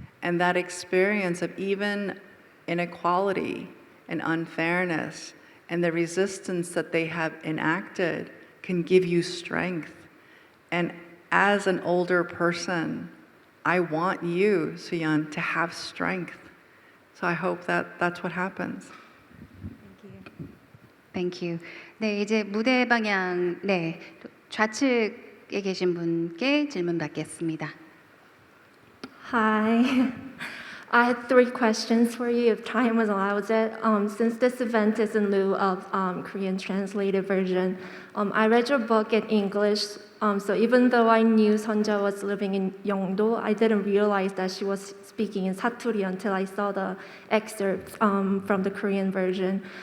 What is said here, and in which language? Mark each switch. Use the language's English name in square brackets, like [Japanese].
[English] And that experience of even inequality and unfairness and the resistance that they have enacted can give you strength. And as an older person, I want you, Suyan, to have strength. So I hope that that's what happens. Thank you. [Korean] 네, 이제 무대 방향, 네, 좌측에 계신 분께 질문 받겠습니다. [English] Hi. I had 3 questions for you if time was allows it. Since this event is in lieu of Korean translated version, I read your book in English, so even though I knew Sonja was living in Yeongdo, I didn't realize that she was speaking in Satori until I saw the excerpts from the Korean version.